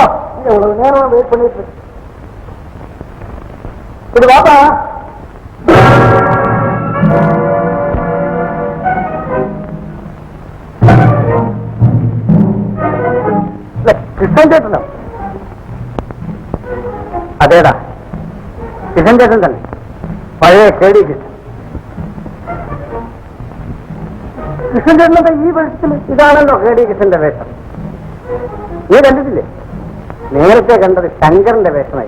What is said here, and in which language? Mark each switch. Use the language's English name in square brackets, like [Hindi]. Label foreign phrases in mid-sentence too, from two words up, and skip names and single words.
[Tamil] எவ்வளவு நேரம் வெயிட் பண்ணிட்டு இருக்கு. கொண்டு வாப்பா. கிருஷ்ணன் சேட்டனா? [Malayalam] അതേടാ, കിഷൻ ചേട്ടൻ തന്നെ, പഴയ കേടി കിഷൻ. കൃഷ്ണൻ ചേട്ടന്റെ ഈ വേഷത്തിൽ ഇതാണല്ലോ കേടി കിഷന്റെ വേഷം. നീ കണ്ടിട്ടില്ലേ? നേരത്തെ കണ്ടത് ശങ്കരന്റെ വേഷമായി.